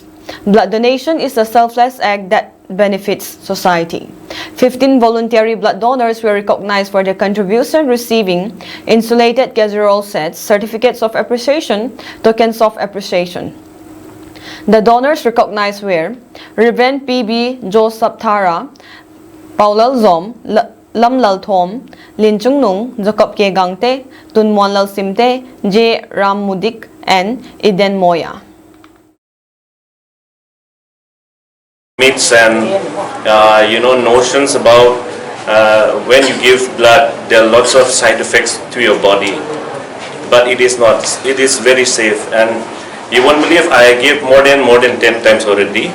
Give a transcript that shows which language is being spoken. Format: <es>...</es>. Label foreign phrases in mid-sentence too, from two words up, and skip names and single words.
<en>Blood donation is a selfless act that benefits society. 15 voluntary blood donors were recognized for their contribution, receiving insulated casserole sets, certificates of appreciation, tokens of appreciation. The donors recognized were Reverend P.B. Joseph Thara, Paulal Zom, Lam Lal Thom, Lin Chung Nung, Jacob K. Gangte, Tun Muan Lal Simte, J. Ram Mudik, and Eden Moya. Myths and notions about when you give blood, there are lots of side effects to your body, but it is not. It is very safe, and you won't believe I gave more than 10 times already.</en>